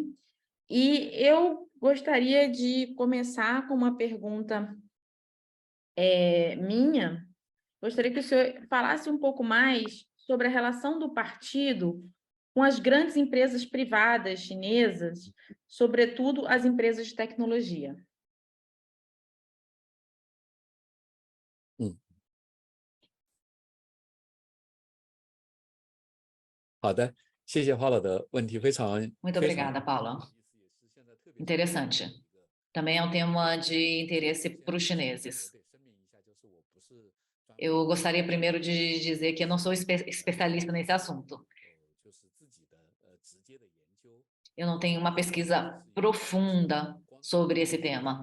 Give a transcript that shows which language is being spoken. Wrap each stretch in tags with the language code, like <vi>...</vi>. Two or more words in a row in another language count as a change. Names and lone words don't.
<pt>E eu gostaria de começar com uma pergunta minha. Gostaria que o senhor falasse um pouco mais sobre a relação do partido com as grandes empresas privadas chinesas, sobretudo as empresas de tecnologia.</pt> <zh>好的，谢谢华老的问题，非常</zh> <pt>Muito</pt> <zh>非常</zh> <pt>obrigada, Paula. Interessante. Também é um tema de interesse para os chineses. Eu gostaria primeiro de dizer que eu não sou especialista nesse assunto. Eu não tenho uma pesquisa profunda sobre esse tema.</pt>